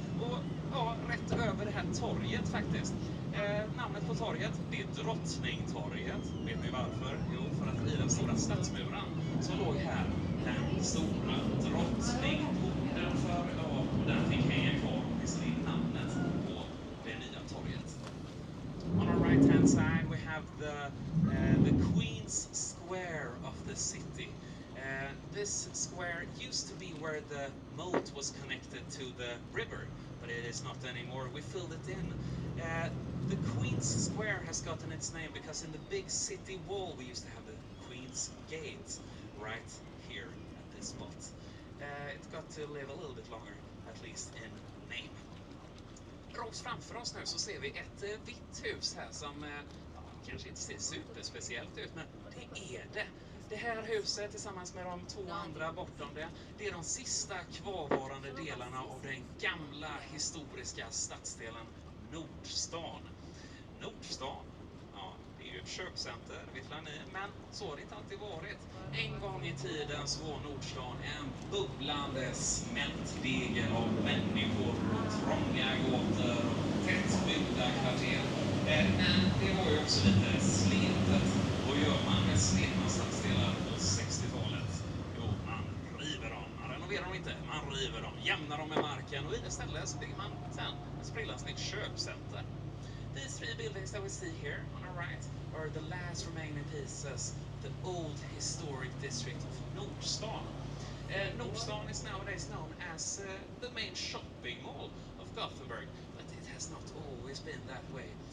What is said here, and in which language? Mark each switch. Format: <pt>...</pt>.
<sv>Och ja, rätt över det här torget faktiskt. Namnet på torget, det är Drottningtorget. Vet ni varför? Jo, för att i den stora stadsmuren så låg här den stora drottningporten för den fick hänga kvar visserligen namnet på det nya torget.</sv> <en>On our right hand side we have the Queen's Square of the city. This square used to be where the moat was connected to the river, but it is not anymore. We filled it in. The Queen's Square has gotten its name because in the big city wall we used to have the Queen's Gate right here at this spot. It got to live a little bit longer, at least in name.</en> <sv>Rakt framför oss nu så ser vi ett vitt hus här som kanske inte ser superspeciellt ut, men det är det. Det här huset tillsammans med de två andra bortom det är de sista kvarvarande delarna av den gamla historiska stadsdelen Nordstan. Nordstan, ja, det är ju ett köpcenter, vet ni, men så har det inte alltid varit. En gång i tiden så var Nordstan en bubblande smältdegel av människor, trånga gator och tättbyggda kvarter. Men det var ju också lite sletet. Vad gör man med sletna stadsdelar på 60-talet? Jo, man river dem. Man renoverar dem inte, man river dem, jämnar dem med marken och i det stället så bygger man sen ett sprillans köpcenter.</sv> <en>These three buildings that we see here on our right are the last remaining pieces of the old historic district of Nordstan. Nordstan is nowadays known as the main shopping mall of Gothenburg, but it has not always been that way.</en>